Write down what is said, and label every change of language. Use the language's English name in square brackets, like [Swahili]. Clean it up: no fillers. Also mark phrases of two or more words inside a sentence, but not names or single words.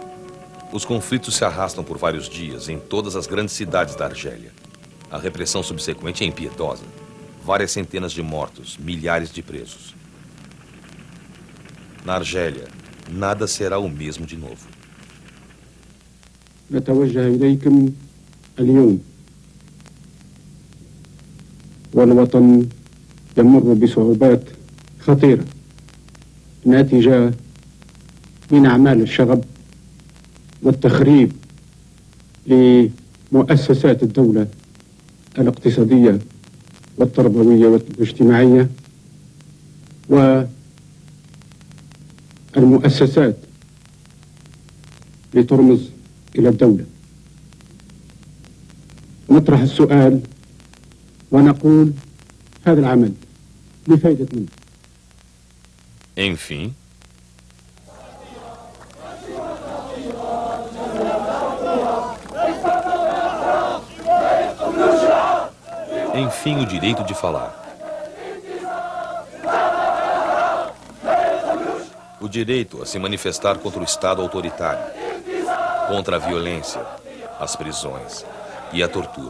[Portuguese] Os conflitos se arrastam por vários dias em todas as grandes cidades da Argélia. A repressão subsequente é impiedosa. Várias centenas de mortos, milhares de presos. Na Argélia, nada será o mesmo de novo. [Arabic] نتوجه إليكم اليوم والوطن يمر بصعوبات خطيرة ناتجة من أعمال الشغب والتخريب لمؤسسات الدولة الاقتصادية والتربوية والاجتماعية والمؤسسات لترمز إلى الدولة. نطرح السؤال ونقول هذا العمل بفائدة من؟ [Portuguese] Enfim, o direito de falar. O direito a se manifestar contra o Estado autoritário, contra a violência, as prisões e a tortura.